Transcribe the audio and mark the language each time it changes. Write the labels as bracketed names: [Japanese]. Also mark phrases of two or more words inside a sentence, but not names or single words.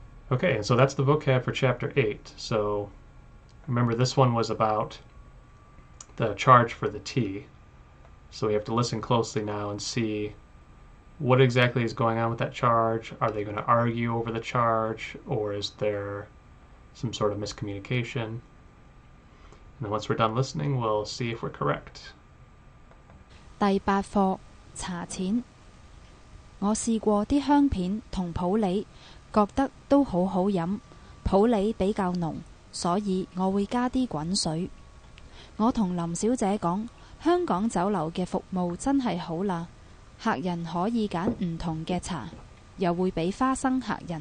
[English] Okay, and so that's the vocab for chapter 8. So remember, this one was about the charge for the tea. So we have to listen closely now and see what exactly is going on with that charge. Are they going to argue over the charge, or is there some sort of miscommunication? And then once we're done listening, we'll see if we're correct. [Cantonese] 第8課茶錢。我試過啲香片同普洱，覺得都好好飲。普洱比較濃，所以我會加啲滾水。我同林小姐講，香港酒樓嘅服務真係好啦，客人可以揀唔同嘅茶，又會俾花生客人。